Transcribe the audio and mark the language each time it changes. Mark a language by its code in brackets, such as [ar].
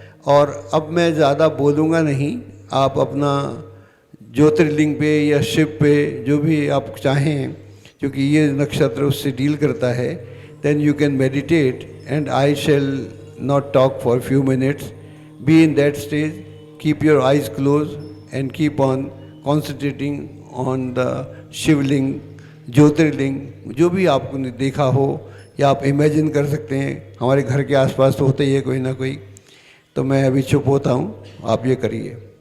[hi] और अब मैं ज़्यादा बोलूँगा नहीं, आप अपना ज्योतिर्लिंग पे या शिव पे जो भी आप चाहें, क्योंकि ये नक्षत्र उससे डील करता है, [en] Then you can meditate and I shall not talk for few minutes. Be in that stage, keep your eyes closed and keep on concentrating on the shivling, jyotirlinga, [hi] जो भी आपने देखा हो या आप इमेजिन कर सकते हैं। हमारे घर के आसपास तो होते ही है कोई ना कोई। तो मैं अभी चुप होता हूँ, आप ये करिए।